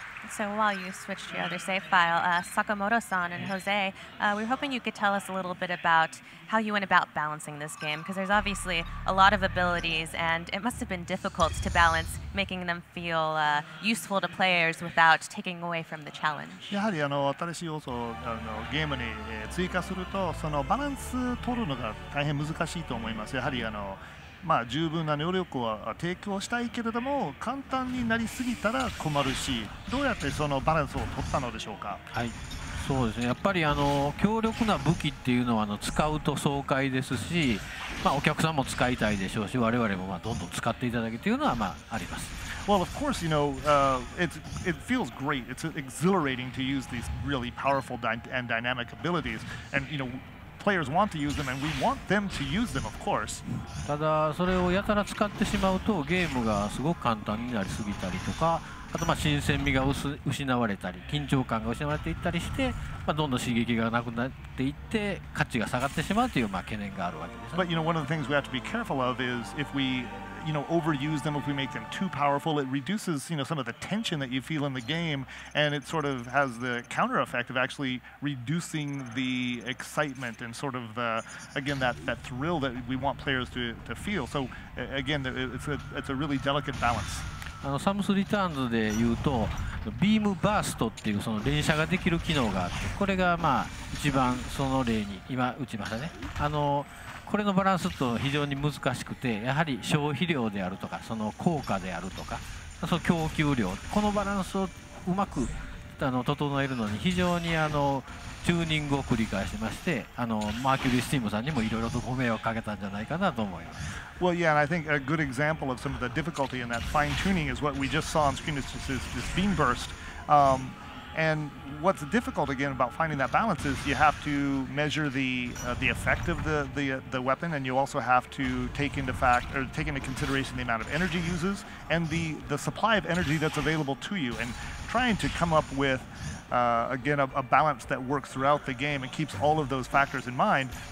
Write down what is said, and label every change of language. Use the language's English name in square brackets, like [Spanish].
[English] So while you switch to your other save file, Sakamoto-san and Jose, we were hoping you could tell us a little bit about how you went about balancing this game, because there's obviously a lot of abilities, and it must have been difficult to balance making them feel useful to players without taking away from the challenge. [Japanese] やはり新しい要素をゲームに追加すると、そのバランス取るのが大変難しいと思います。やはりまあ十分な能力を提供したいけれども簡単になりすぎたら困るし、どうやってそのバランスを取ったのでしょうか。はい、そうですね。やっぱり強力な武器っていうのは使うと爽快ですし、まあお客さんも使いたいでしょうし、我々もどんどん使っていただけというのはあります。 [English] Well, of course, it feels great. It's exhilarating to use these really powerful and dynamic abilities, and players want to use them, and we want them to use them, of course. [Japanese] ただそれをやたら使ってしまうとゲームがすごく簡単になりすぎたりとか、あと新鮮味が失われたり緊張感が失われていったりして、どんどん刺激がなくなっていって価値が下がってしまうという懸念があるわけです。 [English] But one of the things we have to be careful of is if we overuse them, if we make them too powerful, it reduces some of the tension that you feel in the game, and it sort of has the counter effect of actually reducing the excitement and sort of again that thrill that we want players to feel. So again, it's a really delicate balance. [Japanese] サムスリターンズでいうとビームバーストっていうその連射ができる機能があって、これが一番その例に今打ちましたね。これのバランスと非常に難しくて、やはり消費量であるとかその効果であるとかその供給量、このバランスをうまく整えるのに非常にチューニングを繰り返しまして、マーキュリースティームさんにもいろいろとご迷惑かけたんじゃないかなと思います。 [English] Well, yeah, and I think a good example of some of the difficulty in that fine tuning is what we just saw on screen. This beam burst. And what's difficult again about finding that balance is you have to measure the effect of the weapon, and you also have to take into consideration the amount of energy uses and the supply of energy that's available to you, and trying to come up with again a balance that works throughout the game and keeps all of those factors in mind.